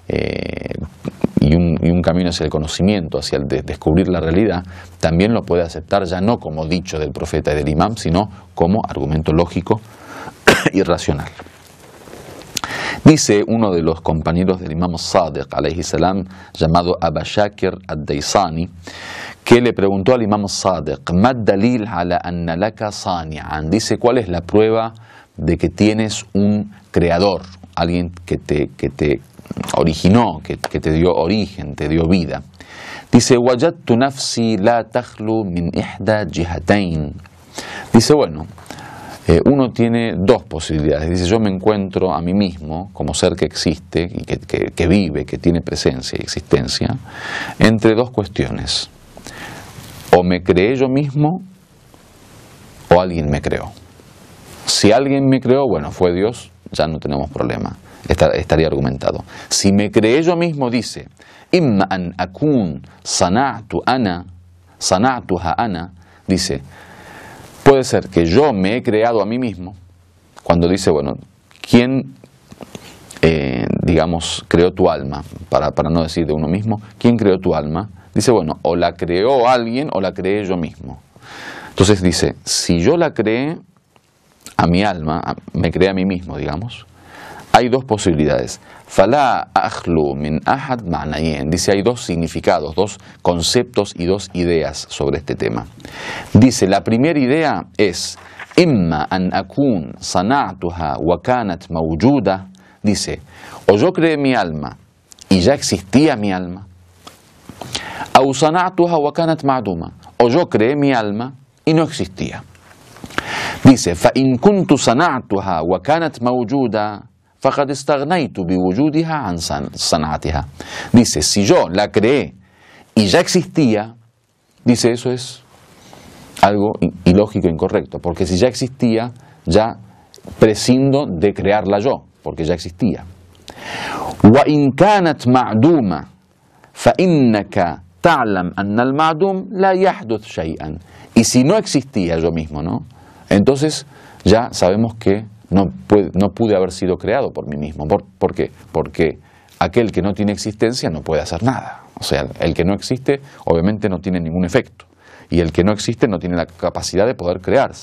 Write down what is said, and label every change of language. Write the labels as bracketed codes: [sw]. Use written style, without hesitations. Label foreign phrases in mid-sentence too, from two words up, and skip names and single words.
[es] y un camino hacia el conocimiento, hacia el de descubrir la realidad, también lo puede aceptar ya no como dicho del profeta y del imam, sino como argumento lógico y racional. Dice uno de los compañeros del Imam Sadiq, [ar] عليه السلام, [es] llamado Aba Shakir ad-Daysani, que le preguntó al Imam Sadiq, [ar] ¿ما الدليل على أن لك صانعًا? [es] Dice, ¿cuál es la prueba de que tienes un creador, alguien que te originó, que te dio origen, te dio vida? Dice, [ar] وجدت نفسي لا تخلو من إحدى جهتين. [es] Dice, bueno, uno tiene dos posibilidades. Dice, yo me encuentro a mí mismo como ser que existe y que vive, que tiene presencia y existencia, entre dos cuestiones. O me creé yo mismo o alguien me creó. Si alguien me creó, bueno, fue Dios, ya no tenemos problema, estaría argumentado. Si me creé yo mismo, dice, [ar] إما أن أكون صنعتها أنا, [es] dice, puede ser que yo me he creado a mí mismo, cuando dice, bueno, ¿quién, digamos, creó tu alma? Para no decir de uno mismo, ¿quién creó tu alma? Dice, bueno, o la creó alguien o la creé yo mismo. Entonces dice, si yo la creé a mi alma, me creé a mí mismo, digamos, hay dos posibilidades. [ar] فلا أخلو من أحد معنيين. [es] Dice, hay dos significados, dos conceptos y dos ideas sobre este tema. Dice, la primera idea es [ar] إما أن أكون صنعتها وكانت موجودة. [es] Dice, o yo creé mi alma y ya existía mi alma, [ar] أو صنعتها وكانت معدومة, [es] o yo creé mi alma y no existía. Dice, [ar] فإن كنت صنعتها وكانت موجودة فَقَدْ اسْتَغْنَيْتُ بِوُجُودِهَا عَنْ صَنْعَتِهَا. [es] Dice, si yo la creé y ya existía, dice, eso es algo ilógico e incorrecto, porque si ya existía, ya prescindo de crearla yo, porque ya existía. [ar] وَإِنْ كَانَتْ مَعْدُومًا فَإِنَّكَ تَعْلَمْ أَنَّ الْمَعْدُومَ لَا يَحْدُثُ شَيْئًا. [es] Y si no existía yo mismo, ¿no? Entonces ya sabemos que no pude haber sido creado por mí mismo. ¿Por qué? Porque aquel que no tiene existencia no puede hacer nada. O sea, el que no existe obviamente no tiene ningún efecto. Y el que no existe no tiene la capacidad de poder crearse.